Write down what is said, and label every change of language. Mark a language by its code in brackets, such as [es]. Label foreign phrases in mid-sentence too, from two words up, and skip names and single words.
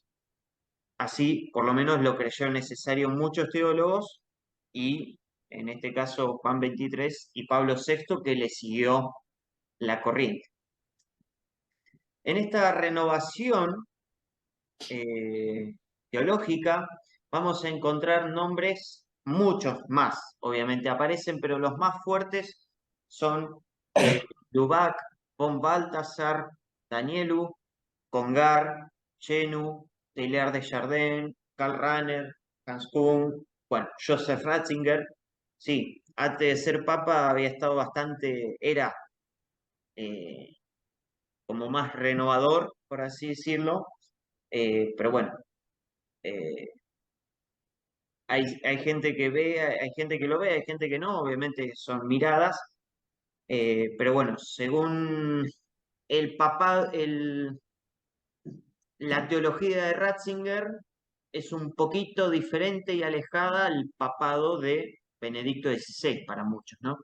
[es] Así, por lo menos lo creyó necesario muchos teólogos y, en este caso, Juan XXIII y Pablo VI, que le siguió la corriente. En esta renovación eh, teológica vamos a encontrar nombres, muchos más, obviamente aparecen, pero los más fuertes son Lubac, von Balthasar, Danielu, Congar, Chenu, Teilhard de Chardin, Karl Rahner, Hans Küng, bueno, Joseph Ratzinger, sí, antes de ser papa había estado bastante, era eh, como más renovador, por así decirlo, pero bueno, eh, hay gente que ve, hay gente que lo ve, hay gente que no, obviamente son miradas, pero bueno, según el papa, la teología de Ratzinger es un poquito diferente y alejada al papado de Benedicto XVI para muchos, ¿no?